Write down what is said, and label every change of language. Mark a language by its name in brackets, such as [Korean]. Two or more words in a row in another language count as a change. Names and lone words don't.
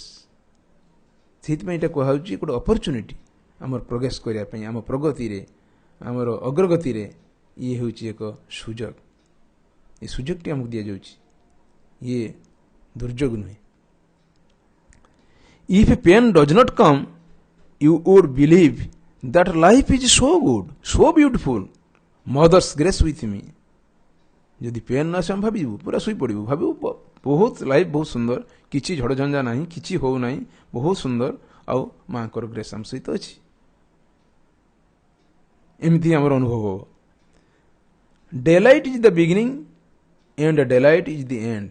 [Odia] ସେଇଥିପାଇଁ ଏଇଟା କୁହାହେଉଛି ଗୋଟେ ଅପରଚ୍ୟୁନିଟି ଆମର ପ୍ରୋଗ୍ରେସ୍ କରିବା ପାଇଁ, ଆମ ପ୍ରଗତିରେ, ଆମର ଅଗ୍ରଗତିରେ ଇଏ ହେଉଛି ଏକ ସୁଯୋଗ। ଏ ସୁଯୋଗଟି ଆମକୁ ଦିଆଯାଉଛି, ଇଏ ଦୁର୍ଯୋଗ ନୁହେଁ। [English] If pain does not come you would believe that life is so good, so beautiful, mother's grace with me। [Odia] ଯଦି ପେନ୍ ଆସେ ଆମେ ଭାବିବୁ, ପୁରା ଶୋଇପଡ଼ିବୁ, ଭାବିବୁ ବହୁତ ଲାଇଫ୍ ବହୁତ ସୁନ୍ଦର, କିଛି ଝଡ଼ଝଞ୍ଜା ନାହିଁ, କିଛି ହେଉନାହିଁ, ବହୁତ ସୁନ୍ଦର, ଆଉ ମାଆଙ୍କର ଗ୍ରେସ୍ ଆମ ସହିତ ଅଛି। ଏମିତି ଆମର ଅନୁଭବ ହେବ। [English] Daylight is the beginning and daylight is the end.